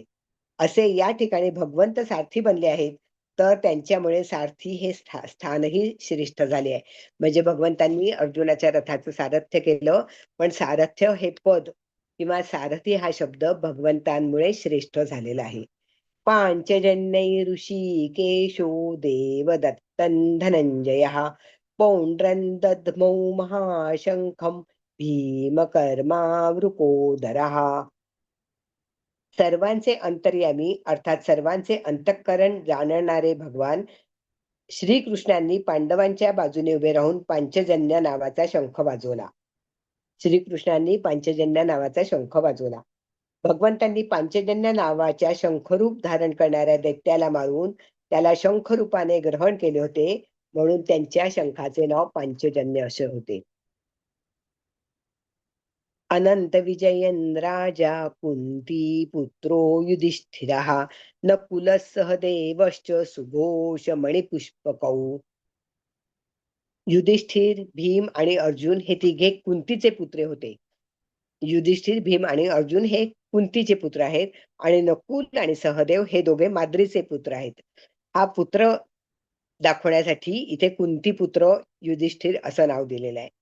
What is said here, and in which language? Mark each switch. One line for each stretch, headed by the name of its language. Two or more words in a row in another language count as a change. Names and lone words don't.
Marathi: असे या ठिकाणी भगवंत सारथी बनले आहेत, तर त्यांच्यामुळे सारथी हे स्थानही श्रेष्ठ झाले आहे. म्हणजे भगवंतांनी अर्जुनाच्या रथाचं सारथ्य केलं, पण सारथ्य हे पद किंवा सारथी हा शब्द भगवंतांमुळे श्रेष्ठ झालेला आहे.
Sanskrit: पांचजन्यै ऋषिकेशो देवदत्तं धनंजयः पौंड्रं दद्मौ महाशंखं भीमकर्मावृकोदरः.
Marathi: सर्वांचे अंतर्यामी अर्थात सर्वांचे अंतःकरण जाणणारे भगवान श्रीकृष्णांनी पांडवांच्या बाजूने उभे राहून पांचजन्य नावाचा शंख वाजवला. श्रीकृष्णांनी पांचजन्य नावाचा शंख वाजवला. भगवंतांनी पांचजन्य नावाच्या शंखरूप धारण करणाऱ्या दैत्याला मारून त्याला शंखरूपाने ग्रहण केले होते, म्हणून त्यांच्या शंखाचे नाव पांचजन्य असे होते.
Sanskrit: अनंत विजयन राजा कुंती पुत्रो युधिष्ठिरः नकुलः सहदेवश्च सुघोष मणिपुष्पकौ.
Marathi: युधिष्ठिर, भीम आणि अर्जुन हे तिघे कुंतीचे पुत्रे होते. युधिष्ठिर, भीम आणि अर्जुन हे कुंतीचे पुत्र आहेत आणि नकुल आणि सहदेव हे दोघे माद्रीचे पुत्र आहेत. हा पुत्र दाखवण्यासाठी इथे कुंती पुत्र युधिष्ठिर असं नाव दिलेलं आहे.